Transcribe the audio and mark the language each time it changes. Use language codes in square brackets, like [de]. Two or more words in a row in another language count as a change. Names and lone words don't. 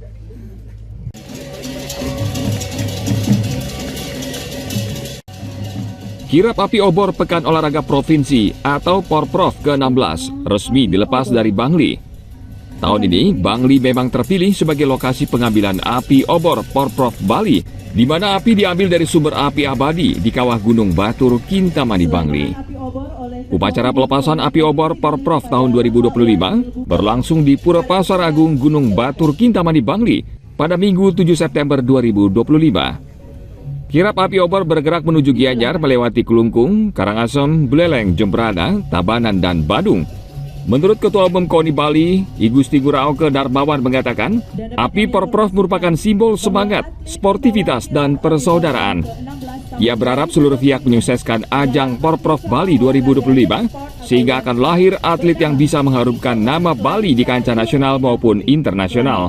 [id] Kirap api obor Pekan Olahraga Provinsi atau Porprov ke-16 resmi dilepas dari Bangli. Tahun ini, Bangli memang terpilih sebagai lokasi pengambilan api obor Porprov Bali, di mana api diambil dari sumber api abadi di kawah Gunung Batur, Kintamani, Bangli. Upacara pelepasan api obor Porprov tahun 2025 berlangsung di Pura Pasar Agung Gunung Batur, Kintamani, Bangli pada Minggu 7 September 2025. Kirap api obor bergerak menuju Gianyar melewati Kelungkung, Karangasem, Buleleng, Jembrana, Tabanan, dan Badung. Menurut Ketua Umum KONI Bali, I Gusti Ngurah Darmawan mengatakan, api Porprov merupakan simbol semangat, sportivitas, dan persaudaraan. Ia berharap seluruh pihak menyukseskan ajang Porprov Bali 2025, sehingga akan lahir atlet yang bisa mengharumkan nama Bali di kancah nasional maupun internasional.